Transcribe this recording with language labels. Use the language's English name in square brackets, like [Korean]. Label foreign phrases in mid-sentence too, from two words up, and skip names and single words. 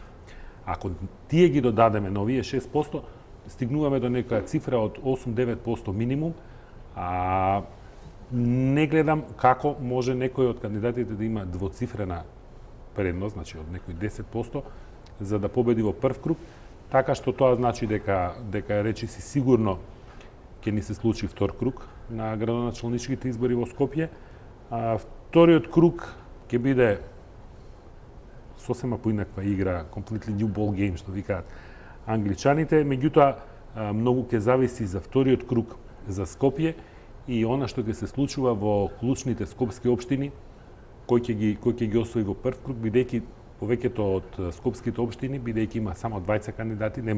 [Macedonian] Ако тие ги додадеме на овие 6%, стигнуваме до некоја цифра од 8-9% минимум, а не гледам како може некој од кандидатите да има двоцифрена предност, значи од некој 10%, за да победи во прв круг, така што тоа значи дека речиси сигурно ќе ни се случи втор круг на градоначалничките избори во Скопје. Вториот круг ќе биде сосема поинаква игра, [English] completely new ball game, [Macedonian] што викаат англичаните, меѓутоа многу ќе зависи за вториот круг за Скопје и она што ќе се случува во клучните скопски општини, кој ќе ги освои во прв круг, бидејќи повеќето од скопските општини, бидејќи има само 20 кандидати, нема